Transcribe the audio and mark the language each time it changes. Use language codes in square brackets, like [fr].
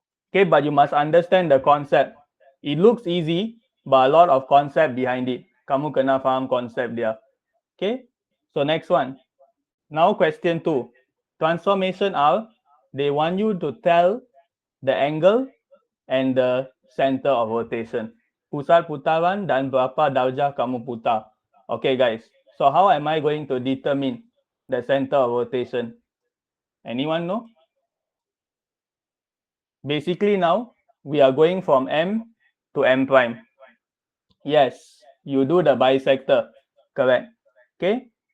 [en] Okay, but you must understand the concept. It looks easy, but a lot of concept behind it. [ms] Kamu kena faham konsep dia. [en] Okay, so next one. Now question 2. Transformation R, they want you to tell the angle and the center of rotation. [ms] Pusat putaran dan berapa darjah kamu putar. [en] Okay, guys. So how am I going to determine the center of rotation? Anyone know? Basically now, we are going from M to M prime. Yes, you do the bisector, correct. Okay.